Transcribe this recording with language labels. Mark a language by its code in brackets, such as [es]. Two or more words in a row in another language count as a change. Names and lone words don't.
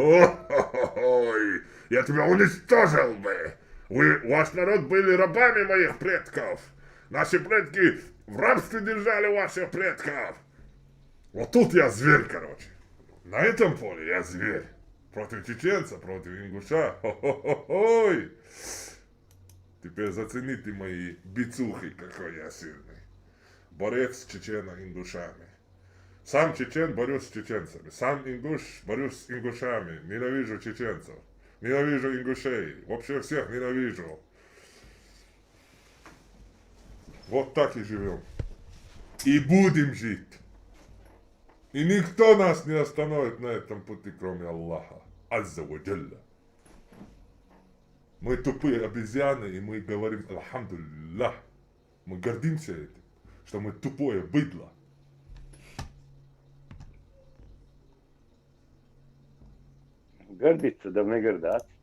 [ru] Ой, я тебя уничтожил бы. Ваш народ были рабами моих предков. Наши предки в рабстве держали ваших предков. Вот тут я зверь, короче. На этом поле я зверь. Против чеченца, против ингуша. Хо-хо-хо-хой. Теперь зацените мои бицухи, какой я сильный. Борец с чечено-ингушами. Сам чечен борюсь с чеченцами. Сам ингуш борюсь с ингушами. Ненавижу чеченцев. Ненавижу ингушей. Вообще всех ненавижу. Вот так и живем. И будем жить. И никто нас не остановит на этом пути, кроме Аллаха. [ar] عزّ وجلّ. [ru] Мы тупые обезьяны, и мы говорим Алхамдулиллах. Мы гордимся этим, что мы тупое быдло. Гордиться, да не гордаться.